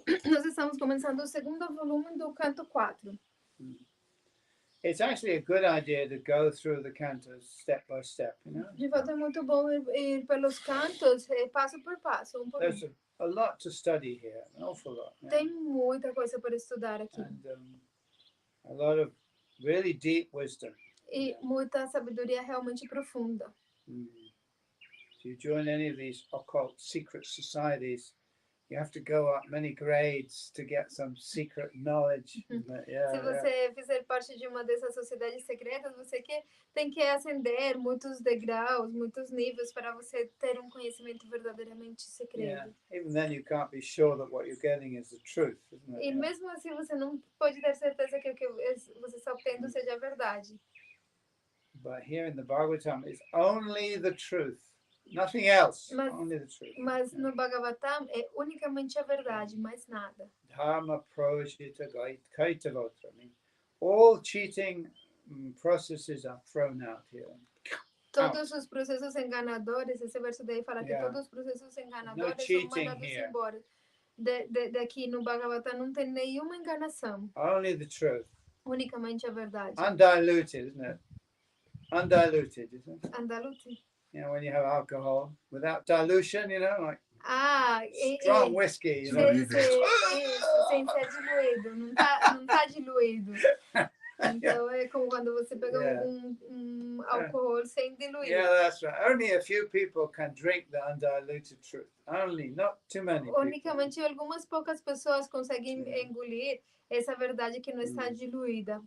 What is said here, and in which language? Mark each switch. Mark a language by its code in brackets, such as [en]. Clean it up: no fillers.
[pt] Nós estamos começando o segundo volume do canto 4. [en] It's actually a good idea to go through the cantos step by step, you know. [pt] De fato é muito bom ir pelos cantos, passo por passo, por [en] There's a lot to study here, an awful lot. Yeah. [pt] Tem muita coisa para estudar aqui. [en] And a lot of really deep wisdom. [pt] E muita sabedoria realmente profunda. [en] If you join any of these occult secret societies, you have to go up many grades to get some secret knowledge. [pt] Se você fizer parte de uma dessas sociedades secretas, você tem que ascender muitos degraus, muitos níveis para você ter um conhecimento verdadeiramente secreto. [en] Yeah. Even then you can't be sure that what you're getting is the truth, isn't it? [pt] E mesmo assim você não pode ter certeza que o que você está obtendo seja a verdade. [en] But here in the Bhagavatam is only the truth. Nothing else, only the truth. [pt] Mas no Bhagavatam é unicamente a verdade, mais nada. [sa] Dharma projita kaitavotra. [en] All cheating processes are thrown out here. [pt] Todos os processos enganadores, esse verso daí fala que todos os processos enganadores são mandados embora. Daqui no Bhagavatam não tem nenhuma enganação. [en] Only the truth. [pt] Unicamente a verdade. [en] Undiluted, isn't it? Undiluted, isn't it? Undiluted. You know, when you have alcohol without dilution, you know, like strong whiskey, you know. [pt] Sem ser diluído, não tá diluído. Então é como quando você pega álcool sem diluir. [en] Yeah, that's right. Only a few people can drink the undiluted truth. Only, not too many people. [pt] Unicamente algumas poucas pessoas conseguem engolir essa verdade que não está diluída.